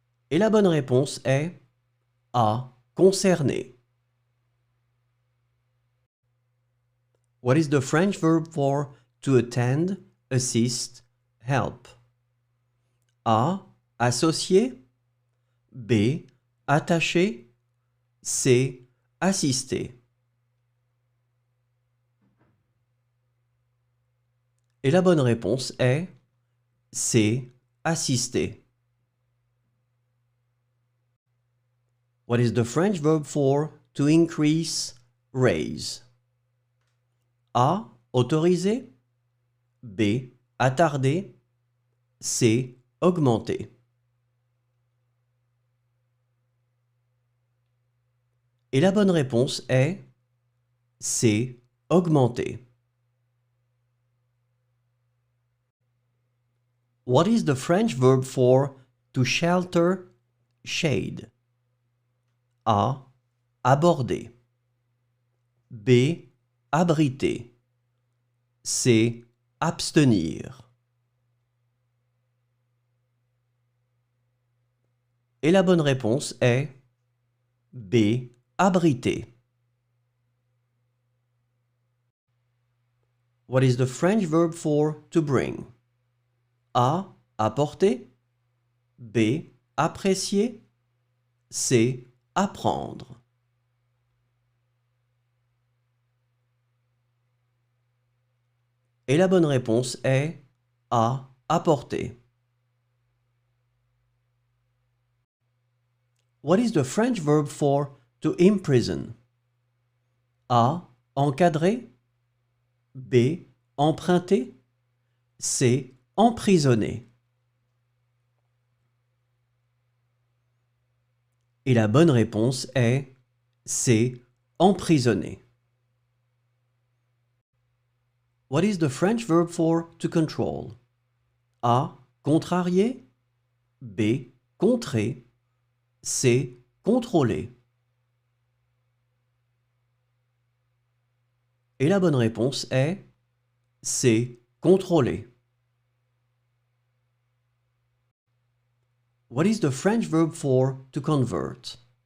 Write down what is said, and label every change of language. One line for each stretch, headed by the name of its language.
French: Et la bonne réponse est A. Concerner.
English: What is the French verb for to attend, assist, help?
French: A. Associer. B. Attacher. C. Assister. Et la bonne réponse est C. Assister.
English: What is the French verb for to increase, raise?
French: A. Autoriser. B. Attarder. C. Augmenter. Et la bonne réponse est C. Augmenter.
English: What is the French verb for to shelter, shade?
French: A. Aborder. B. Abriter. C. Abstenir. Et la bonne réponse est B. Abriter.
English: What is the French verb for to bring?
French: A. Apporter. B. Apprécier. C. Apprendre. Et la bonne réponse est A. Apporter.
English: What is the French verb for to imprison?
French: A. Encadrer. B. Emprunter. C. Emprisonner. Et la bonne réponse est C. Emprisonner.
English: What is the French verb for to control?
French: A. Contrarier. B. Contrer. C. Contrôler. Et la bonne réponse est C. Contrôler.
English: What is the French verb for to convert?